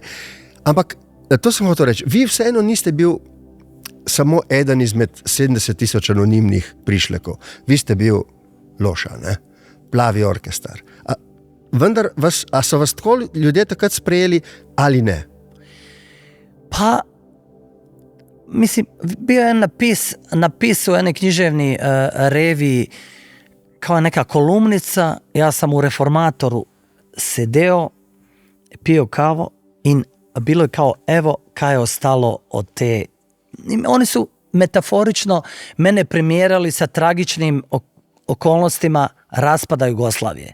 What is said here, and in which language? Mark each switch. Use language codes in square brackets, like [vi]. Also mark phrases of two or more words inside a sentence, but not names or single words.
[sl] Ampak, to sem hotel reči, vi vseeno niste bil samo eden izmed 70,000 anonimnih prišlekov. Vi ste bil Loša, ne? Plavi orkestar. Vendar, so vas tako ljudje takrat sprejeli ali ne? [bs] Pa, mislim, bio je napis u jednoj književni reviji kao neka kolumnica, ja sam u Reformatoru sedeo, pio kavu in bilo je kao, evo kaj je ostalo od te. Oni su metaforično mene primjerali sa tragičnim okolnostima raspada Jugoslavije.